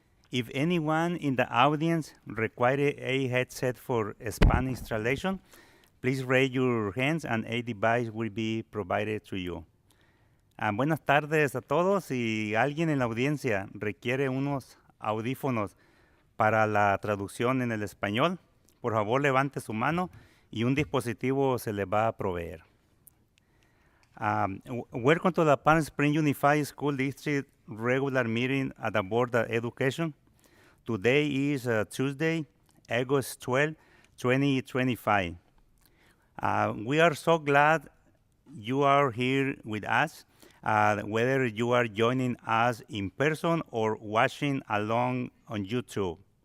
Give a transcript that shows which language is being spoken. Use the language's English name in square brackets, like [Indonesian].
[English] If anyone in the audience requires a headset for Spanish translation, please raise your hands and a device will be provided to you. [Spanish] Buenas tardes a todos. Si alguien en la audiencia requiere unos audífonos para la traducción en el español, por favor levante su mano y un dispositivo se le va a proveer. [English] Welcome to the Palm Springs Unified School District regular meeting at the Board of Education. Today is Tuesday, August 12, 2025. We are so glad you are here with us, whether you are joining us in person or watching along on YouTube.